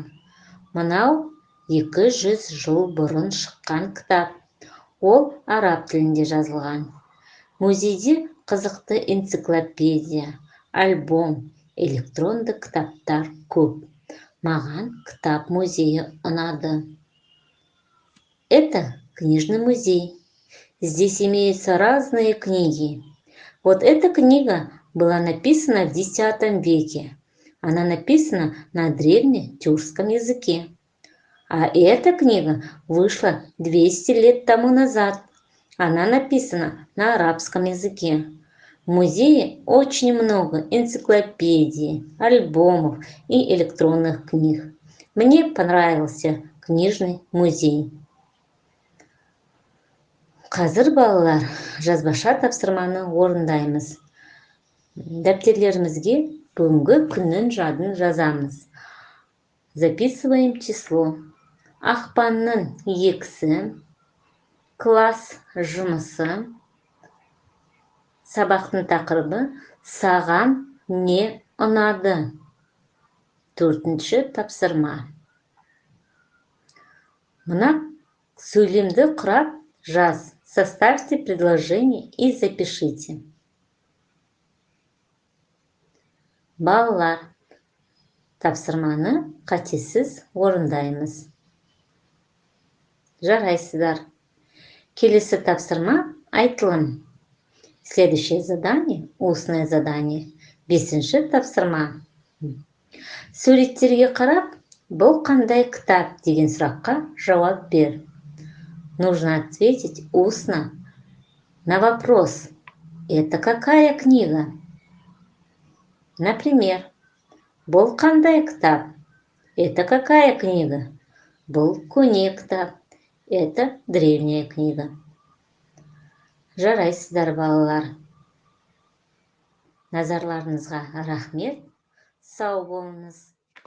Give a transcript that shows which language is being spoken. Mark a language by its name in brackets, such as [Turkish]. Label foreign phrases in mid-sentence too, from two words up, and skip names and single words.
[Kazakh] Мынау 200 жыл бұрын шыққан кітап. Ол араб тілінде жазылған. Музейде қызықты энциклопедия, альбом, электронды кітаптар көп. Маған кітап музейі ұнады. [Russian] Это книжный музей. Здесь имеются разные книги. Вот эта книга была написана в X веке. Она написана на древнетюркском языке. А эта книга вышла 200 лет тому назад. Она написана на арабском языке. В музее очень много энциклопедий, альбомов и электронных книг. Мне понравился книжный музей. [Kazakh] Қазір балалар жазбаша тапсырманы орындаймыз. Дәптерлерімізге бүгінгі күннің жадын жазамыз. [Russian] Записываем число. [Kazakh] Ақпанның 2-сі, класс жұмысы. Сабақтың тақырыбы «Саған не ұнады?» 4-ші тапсырма. Мына сөйлемді құрап жаз. [Russian] Составьте предложение и запишите. [Kazakh] Балалар, тапсырманы қатесіз орындаймыз. Жарайсыздар. Келесі тапсырма айтылым. [Russian] Следующее задание – устное задание. [Kazakh] 5-ші тапсырма. Суреттерге қарап, бұл қандай кітап деген сұраққа жауап бер. [Russian] Нужно ответить устно на вопрос. Это какая книга? Например, [Kazakh] бұл қандай кітап? [Russian] Это какая книга? [Kazakh] Бұл көне кітап. [Russian] Это древняя книга. [Kazakh] Жарайсыздар, балалар. Назарларыңызға рахмет. Сау болыңыз.